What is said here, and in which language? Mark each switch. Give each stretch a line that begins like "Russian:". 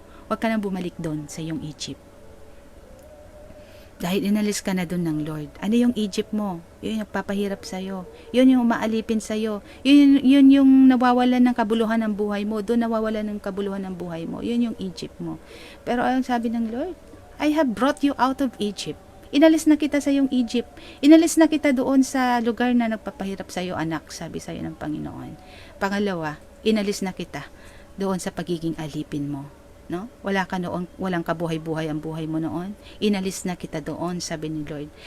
Filipino: Huwag ka nang bumalik doon sa iyong Egypt. Dahil inalis ka na doon ng Lord. Ano yung Egypt mo? Yun yung papahirap sa'yo. Yun yung umaalipin sa'yo. Yun yung nawawalan ng kabuluhan ng buhay mo. Doon nawawalan ng kabuluhan ng buhay mo. Yun yung Egypt mo. Pero ang sabi ng Lord,
English: I have brought you out of Egypt.
Filipino: Inalis na kita sa iyong Egypt. Inalis na kita doon sa lugar na nagpapahirap sa iyo, anak, sabi sa iyo ng Panginoon. Pangalawa, inalis na kita doon sa pagiging alipin mo. No? Walang kabuhay-buhay ang buhay mo noon. Inalis na kita doon, sabi ni Lord.